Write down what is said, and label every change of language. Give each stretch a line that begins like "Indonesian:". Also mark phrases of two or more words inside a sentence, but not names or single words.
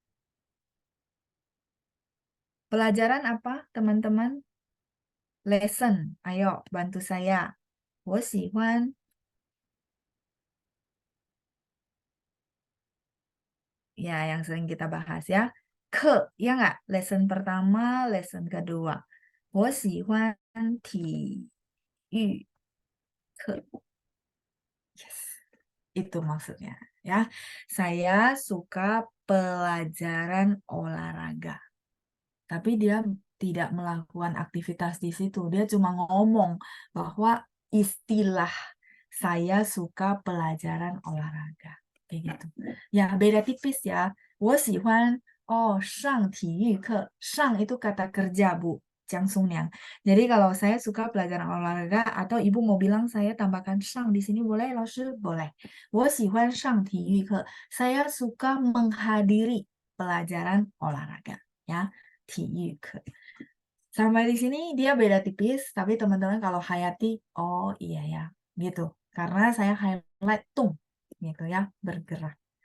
Indonesian: Pelajaran apa, teman-teman? Lesson. Ayo, bantu saya.
Chinese: 我喜欢.
Indonesian: Ya, yang sering kita bahas ya. Ke, ya nggak? Lesson pertama, lesson kedua.
Chinese: 我喜欢体育课.
Indonesian: Yes, itu maksudnya. Ya, saya suka pelajaran olahraga. Tapi dia tidak melakukan aktivitas di situ. Dia cuma ngomong bahwa istilah saya suka pelajaran olahraga. Kayak gitu. Ya, beda tipis ya.
Chinese: 我喜欢 上体育课.
Indonesian: 上 itu kata kerja, Bu. Jang Sungyang. Jadi kalau saya suka pelajaran olahraga atau ibu mau bilang saya tambahkan 上 di sini boleh,
Chinese: 老师? Boleh. 我喜欢上体育课.
Indonesian: Saya suka menghadiri pelajaran olahraga. Ya,
Chinese: 体育课.
Indonesian: Sampai di sini dia beda tipis, tapi teman-teman kalau hayati, oh iya ya, gitu. Karena saya highlight tung, gitu ya, bergerak.